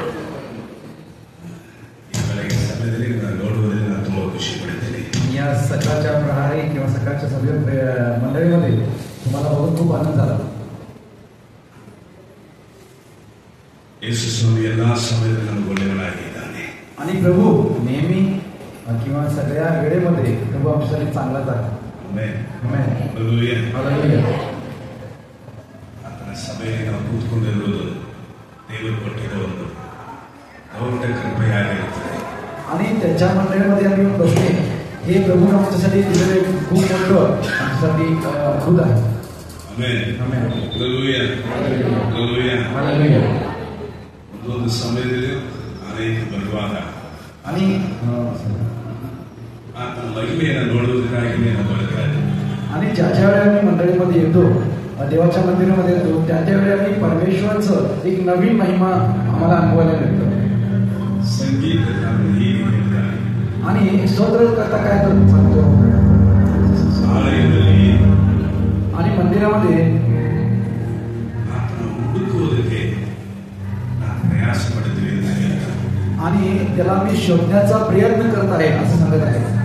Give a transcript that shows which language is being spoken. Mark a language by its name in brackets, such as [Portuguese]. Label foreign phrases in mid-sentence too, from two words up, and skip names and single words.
[Marathi] या सकाळच्या प्रहारी किंवा सकाळच्या सभे मंडळीमध्ये तुम्हाला बघून खूप आनंद झाला. आणि प्रभू नेहमी किंवा सगळ्या वेळेमध्ये प्रभू आमच्यासाठी चांगलाच आहे. [Kannada] ಸಭೆಯಲ್ಲಿ ನಾವು ಕೂತ್ಕೊಂಡಿರುವುದು ದೇವರು ಕೊಟ್ಟಿರೋ ಒಂದು ದೊಡ್ಡ ಕೃಪೆಯಾಗಿರುತ್ತದೆ. [Marathi] आणि त्याच्या मंडळीमध्ये आम्ही बसले हे प्रभू आमच्यासाठी दिलेले खूप मोठं आमच्यासाठी अद्भुत आहे. [Kannada] ಒಂದು ಸಮಯದಲ್ಲಿ ಅನೇಕ ಬರುವಾಗ [Marathi] आणि [Kannada] ಆತನ ಮಹಿಮೆಯನ್ನು ನೋಡುವುದಕ್ಕಾಗಿ ನಾವು ಬರುತ್ತಾರೆ. [Marathi] आणि ज्या ज्या वेळेला आम्ही मंडळीमध्ये येतो देवाच्या मंदिरामध्ये येतो त्या त्यावेळी आम्ही परमेश्वराचं एक नवीन महिमा आम्हाला अनुभवायला मिळतो. आणि स्तोत्र करता काय सांगतो आणि मंदिरामध्ये आणि त्याला मी शोधण्याचा प्रयत्न करत आहे असं सांगत आहे.